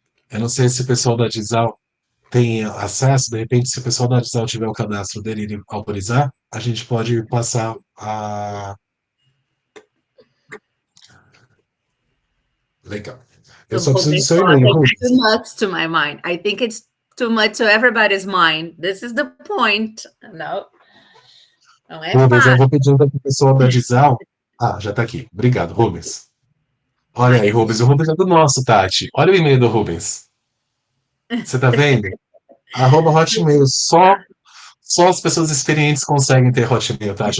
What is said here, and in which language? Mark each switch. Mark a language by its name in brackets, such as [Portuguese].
[Portuguese] Eu não sei se o pessoal da Dizal tem acesso, de repente, se o pessoal da Dizal tiver o cadastro dele e ele autorizar, a gente pode passar a... Legal. Eu só preciso do seu e-mail. [English] Too much to my mind. I think it's too much to everybody's mind. This is the point. [Portuguese] Não é Rubens, fácil. eu vou pedir para o pessoal da Dizal... já está aqui. Obrigado, Rubens. Olha aí, Rubens. O Rubens é do nosso, Tati. Olha o e-mail do Rubens. Você tá vendo? @Hotmail. Só as pessoas experientes conseguem ter Hotmail, Tati.